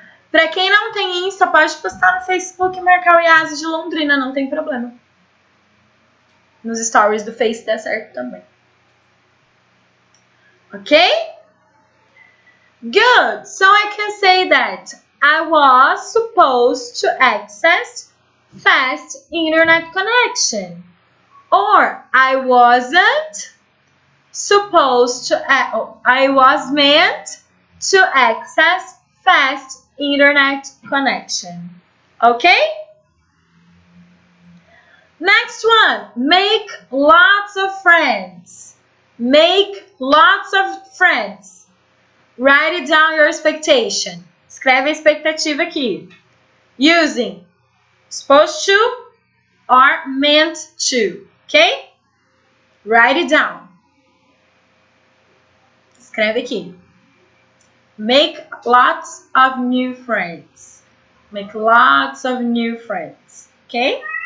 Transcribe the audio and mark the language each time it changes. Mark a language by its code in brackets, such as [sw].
[pt] Para quem não tem Insta, pode postar no Facebook e marcar o Yasi de Londrina, não tem problema. Nos stories do Face dá certo também. [en] Ok? Good. So I can say that I was supposed to access fast internet connection. Or I wasn't supposed to, I was meant to access fast internet connection. Okay? Next one, make lots of friends. Make lots of friends. Write it down your expectation. [pt] Escreve a expectativa aqui. [en] Using supposed to or meant to. Okay? Write it down. [pt] Escreve aqui. [en] Make lots of new friends. Make lots of new friends. Okay?